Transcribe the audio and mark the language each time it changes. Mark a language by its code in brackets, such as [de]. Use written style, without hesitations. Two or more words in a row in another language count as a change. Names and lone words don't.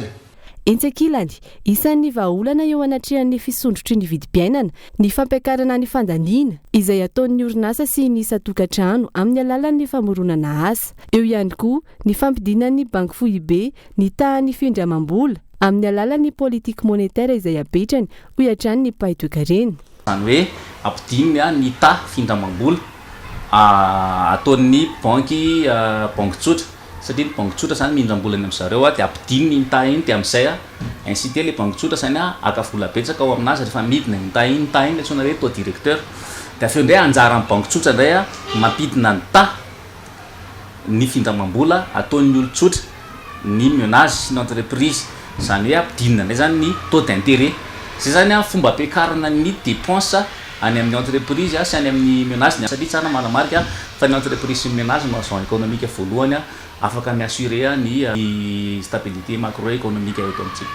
[mg] entsakilany isan'ny vahaolana eo anatrehan'ny fisondrotry ny vidim-piainana ny fampiakarana ny fandaniana izay ataon'ny orinasa sy ny isa-tokantrano amin'ny alalan'ny famoronana asa eo ihany koa ny fampidinan'ny banky foibe ny tahan'ny findramam-bola amin'ny alalan'ny politika monetaire izay apetrany hoy hatrany ny mpaetoekarena zany hoe ampidininy ny ta findramam-bola ataon'ny banky tsotra satria ny banky tsotra zany mindram-bolany amin'zareo de ampidininy ny ta iny de amin'izay ainsi de le banky tsotra zany akavola betsaka ao aminazy rehefa midina ny ta iny atsona hoe [fr] taux directeur [mg] de aveo ndray anjara amin'ny banky tsotra ndray mampidina ny ta ny findramam-bola ataon'ny olo tsotra ny ménage sy ny entreprise zany hoe ampidinina ndray zany ny [fr] taux d'intérêt [mg] zay zany fomba ampiakarana ny dépense any amin'ny entreprise sy any amin'ny ménage satria tsara manamarika fa ny entreprise sy ny ménage no [fr] agent économique [mg] voalohany afaka miassurer ny [fr] stabilité macroéconomique [mg] eto amintsika